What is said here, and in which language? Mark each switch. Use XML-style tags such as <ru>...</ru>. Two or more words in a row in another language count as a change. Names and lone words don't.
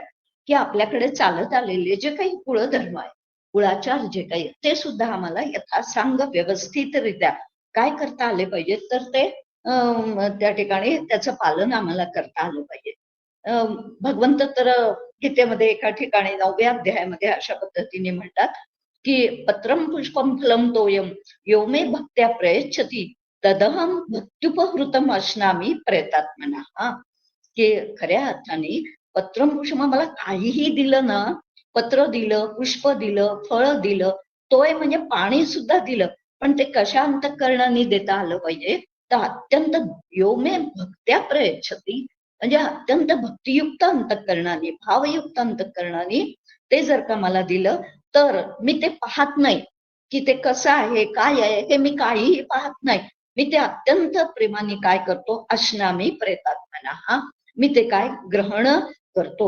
<mr>की आपल्याकडे चालत आलेले जे काही कुळधर्म आहे, कुळाचार जे काही ते सुद्धा आम्हाला यथासांग व्यवस्थितरित्या काय करता आले पाहिजे, तर ते त्या ठिकाणी त्याचं पालन आम्हाला करता आलं पाहिजे. भगवंत तर गीतेमध्ये एका ठिकाणी 9व्या अध्यायामध्ये अशा पद्धतीने म्हणतात की</mr> <sa>पत्रम पुष्पम फलम तोयम यो मे भक्त्या प्रयच्छति तदहम भक्त्युपहृतम अश्नामी प्रेतात्मना.</sa> <mr>की खऱ्या अर्थाने</mr> <sa>पत्रम पुष्प</sa> <mr>मला काहीही दिलं ना, पत्र दिलं, पुष्प दिलं, फळ दिलं, तोय म्हणजे पाणी सुद्धा दिलं, पण ते कशा अंतःकरणाने देता आलं पाहिजे, तर अत्यंत</mr> <sa>यो मे भक्त्या प्रयच्छति</sa> <mr>म्हणजे अत्यंत भक्तियुक्त अंतःकरणाने, भावयुक्त अंतःकरणाने ते जर का मला दिलं तर मी ते पाहत नाही की ते कसं आहे काय आहे, हे मी काहीही पाहत नाही. मी ते अत्यंत प्रेमाने काय करतो,</mr> <sa>अश्नामी प्रेतात्मना,</sa> <mr>मी ते काय ग्रहण करतो.</mr>